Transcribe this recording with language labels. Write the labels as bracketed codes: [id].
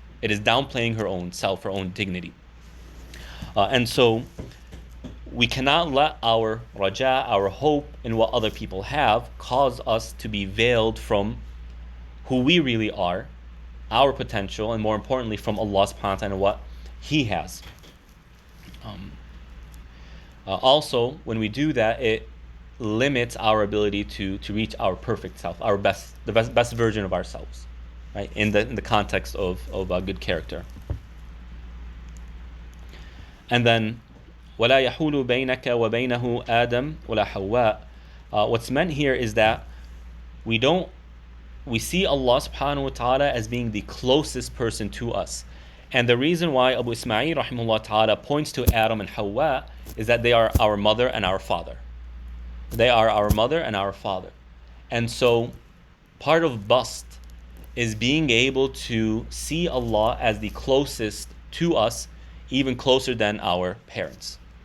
[en] It is downplaying her own self, her own dignity. And so we cannot let our raja, our hope in what other people have, cause us to be veiled from who we really are, our potential, and more importantly, from Allah subhanahu wa ta'ala and what He has. Also, when we do that, it limits our ability to reach our perfect self, the best version of ourselves, right? In the context of good character. And then, [ar] وَلَا يَحُولُ بَيْنَكَ وَبَيْنَهُ آدَمْ وَلَا حَوَّاء. [en] What's meant here is that we see Allah subhanahu wa ta'ala as being the closest person to us. And the reason why Abu Ismail rahimahullah ta'ala points to Adam and Hawa is that they are our mother and our father. They are our mother and our father. And so part of Bast is being able to see Allah as the closest to us, even closer than our parents.